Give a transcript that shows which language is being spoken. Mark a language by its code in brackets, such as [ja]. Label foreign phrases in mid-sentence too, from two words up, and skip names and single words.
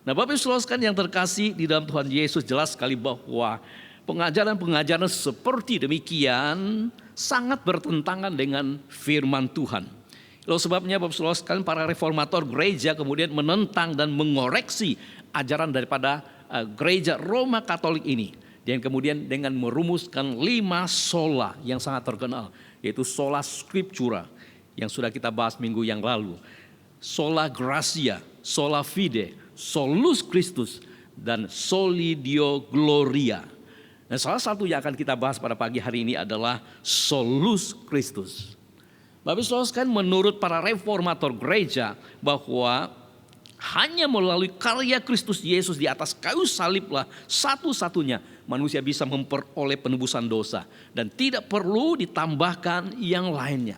[id] Nah, Bapak Ibu Saudara sekalian yang terkasih di dalam Tuhan Yesus, jelas sekali bahwa pengajaran-pengajaran seperti demikian sangat bertentangan dengan firman Tuhan. Lalu sebabnya Bapak Saudara sekalian, para reformator gereja kemudian menentang dan mengoreksi ajaran daripada gereja Roma Katolik ini. Dan kemudian dengan merumuskan 5 sola yang sangat terkenal, yaitu [la] sola scriptura [id] yang sudah kita bahas minggu yang lalu, [la] sola gratia, sola fide, solus Christus, dan soli Deo gloria. [id] Nah, salah satu yang akan kita bahas pada pagi hari ini adalah [la] solus Christus. [id] Bapak Saudara sekalian, menurut para reformator gereja bahwa hanya melalui karya Kristus Yesus di atas kayu saliblah satu-satunya manusia bisa memperoleh penebusan dosa dan tidak perlu ditambahkan yang lainnya.